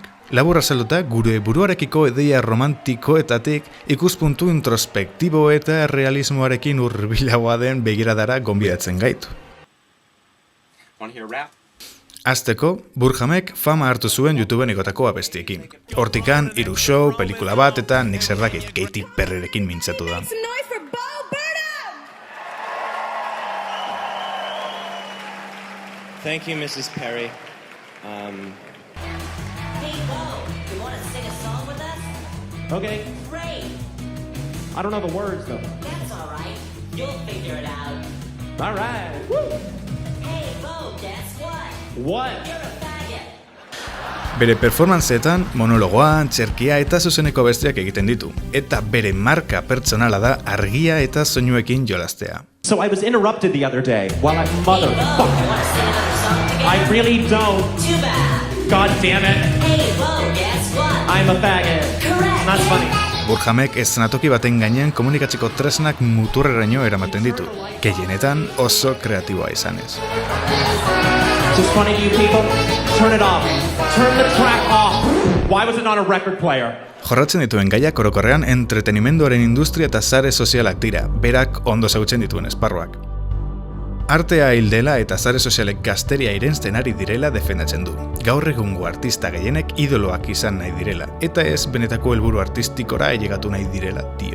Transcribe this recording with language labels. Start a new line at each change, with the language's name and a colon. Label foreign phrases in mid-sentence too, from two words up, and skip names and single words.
Basque: Labur azalduta, gure buruarekiko ideia romantikoetatik ikuspuntu introspektibo eta realismoarekin hurbilagoa den begiradara gonbidatzen gaitu. Azteko, Burhamek fama hartu zuen YouTubeen igotako abestiekin. Hortikan, 3 show, pelikula bat eta nik zerdakit, Katy Perryrekin mintzatu da.
English: Thank you, Mrs. Perry. Hey, Bo, you want to sing a song with us? Okay. Great. I don't know the words, though. That's all right. You'll figure it out. All right. Woo! Hey, Bo, guess what? What? You're a faggot.
Basque: Bere performanceetan monologoa, txerkia eta zuzeneko besteak egiten ditu. Eta bere marka pertsonala da argia eta soinuekin jolastea.
English: So I was interrupted the other day while I'm Hey, mother. Bo, you want to sing another song together? I really don't. Too bad. God damn it. Hey, Bo, guess what? I'm a faggot. Correct. That's funny.
Basque: Burhamek eszenatoki baten gainean komunikatzeko tresnak muturreraino eramaten ditu, gehienetan oso kreatiboa izanez.
English: Is this funny to you people? Turn it off. Turn the track off. Why was it not a record player?
Basque: Jorratzen dituen gaiak orokorrean entretenimenduaren industria eta sare sozialak dira, berak ondo zautzen dituen esparruak. Artea hil dela eta sare sozialek gazteria irensten ari direla defendatzen du. Gaur egungo artista gehienek idoloak izan nahi direla, eta ez benetako helburu artistikora ailegatu nahi direla dio.